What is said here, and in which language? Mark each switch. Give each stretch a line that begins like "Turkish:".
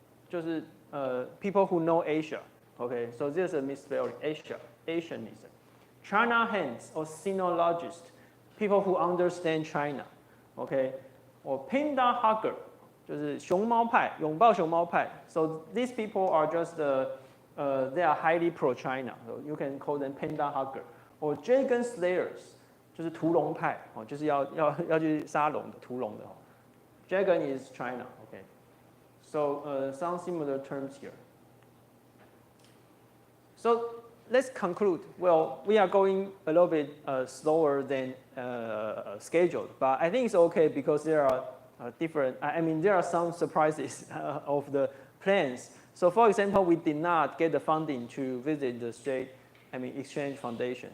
Chinese: 就是
English: people who know Asia. Okay, so this is a misspelling. Asianism. China hands or sinologist. People who understand China. Okay, or panda hugger.
Chinese: 就是熊猫派，拥抱熊猫派。
English: So these people are just they are highly pro-China. So you can call them panda hugger. Or dragon slayers.
Chinese: 就是屠龙派，哦，就是要去杀龙的，屠龙的。
English: Dragon is China, okay. So some similar terms here. So let's conclude. Well, we are going a little bit slower than scheduled, but I think it's okay because there are different. There are some surprises of the plans. So, for example, we did not get the funding to visit the Exchange Foundation.